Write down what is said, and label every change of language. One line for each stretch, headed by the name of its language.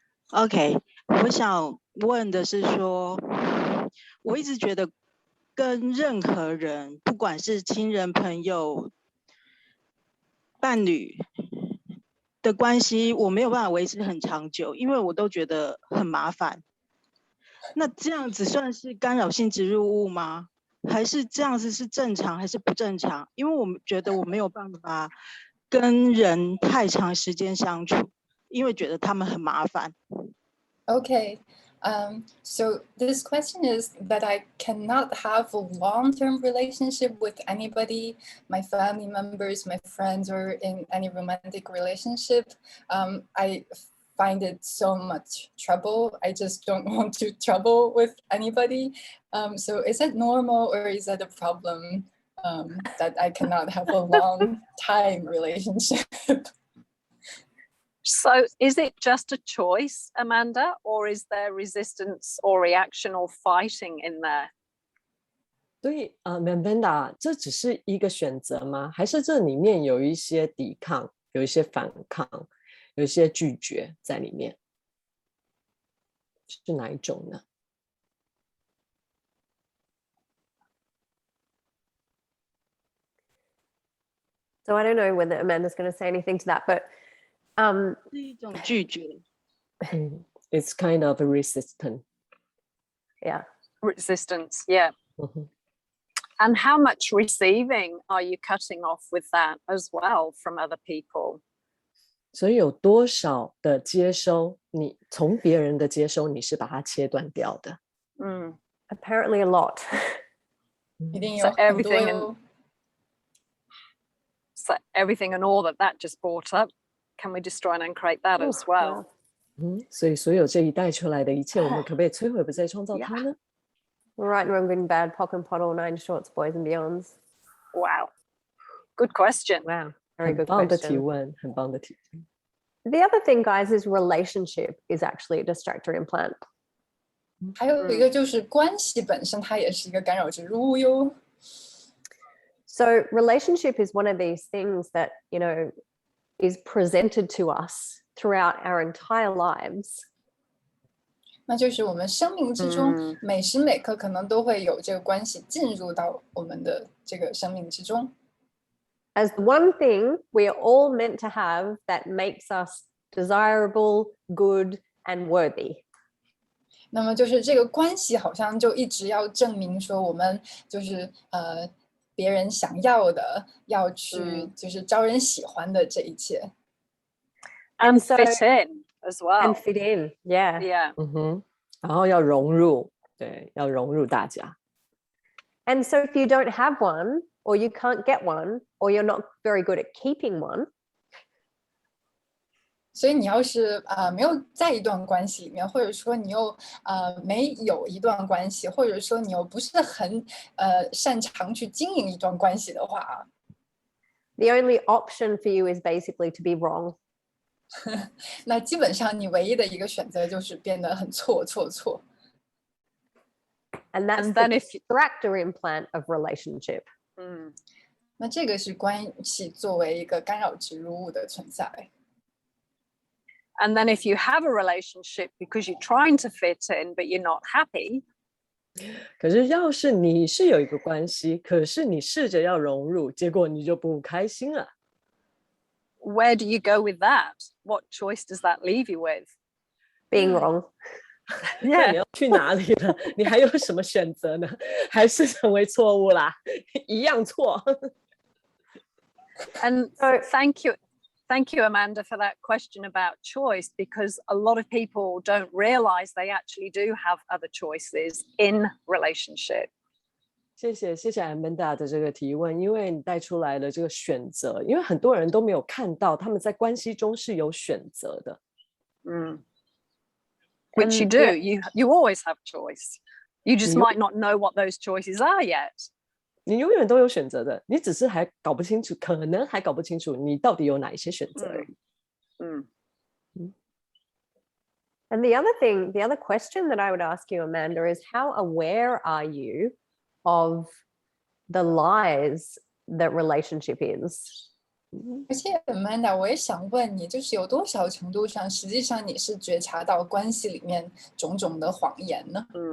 Chinese: OK， 我想问的是说，我一直觉得跟任何人，不管是亲人、朋友、伴侣的关系，我没有办法维持很长久，因为我都觉得很麻烦。那这样子算是干扰性植入物吗？还是这样子是正常还是不正常？因为我觉得我没有办法跟人太长时间相处，因为觉得他们很麻烦。
English: Okay. So this question is that I cannot have a long-term relationship with anybody, my family members, my friends, or in any romantic relationship. I find it so much trouble. I just don't want to trouble with anybody. So is it normal or is that a problem that I cannot have a long time relationship? So is it just a choice, Amanda, or is there resistance or reaction or fighting in there?
Chinese: 所以Mandarin 这只是一个选择吗？还是这里面有一些抵抗，有一些反抗，有一些拒绝在里面？是哪一种呢？
English: So I don't know whether Amanda's going to say anything to that, but
Chinese: 是一种拒绝。
English: It's kind of a resistant. Yeah. Resistance, yeah. And how much receiving are you cutting off with that as well from other people?
Chinese: 所以有多少的接收，你从别人的接收，你是把它切断掉的？
English: Apparently a lot.
Chinese: 一定有很多哟。
English: So everything and all that just brought up, can we destroy and uncreate that as well?
Chinese: 所以所有这一带出来的一切，我们可不可以摧毁，不再创造它呢？
English: Right, wrong, good and bad, POC and POD, all 9 shorts, boys and beyonds. Wow. Good question. Wow, very
Chinese: 很
English: good
Chinese: 棒的提
English: question.
Chinese: 问，很棒的提问。
English: The other thing, guys, is relationship is actually a distractor implant.
Chinese: 还有一个就是关系本身，它也是一个干扰植入物哟。
English: So relationship is one of these things that, you know, is presented to us throughout our entire lives.
Chinese: 那就是我们生命之中每时每刻可能都会有这个关系进入到我们的这个生命之中。
English: As the one thing we are all meant to have that makes us desirable, good, and worthy.
Chinese: 那么就是这个关系好像就一直要证明说我们就是别人想要的，要去就是招人喜欢的这一切。
English: And fit in as well. And fit in, yeah. Yeah.
Chinese: 然后要融入，对，要融入大家。
English: And so if you don't have one, or you can't get one, or you're not very good at keeping one,
Chinese: 所以你要是没有在一段关系里面，或者说你又没有一段关系，或者说你又不是很擅长去经营一段关系的话，
English: the only option for you is basically to be wrong.
Chinese: 那基本上你唯一的一个选择就是变得很错。
English: And that's And the then if distractor implant of relationship.
Chinese: 那这个是关系作为一个干扰植入物的存在。
English: And then if you have a relationship because you're trying to fit in but you're not happy.
Chinese: 可是要是你是有一个关系，可是你试着要融入，结果你就不开心了。
English: Where do you go with that? What choice does that leave you with? Being wrong.
Chinese: 那你要去哪里了？你还有什么选择呢？还是成为错误啦？一样错。
English: And thank you, Amanda, for that question about choice, because a lot of people don't realize they actually do have other choices in relationship.
Chinese: 谢谢 Amanda 的这个提问，因为你带出来了这个选择，因为很多人都没有看到他们在关系中是有选择的。
English: Which you do. You always have choice. You just might not know what those choices are yet.
Chinese: 你永远都有选择的，你只是还搞不清楚，可能还搞不清楚你到底有哪一些选择而已。
English: And the other question that I would ask you, Amanda, is how aware are you of the lies that relationship is?
Chinese: 而且 Amanda， 我也想问你，就是有多少程度上，实际上你是觉察到关系里面种种的谎言呢？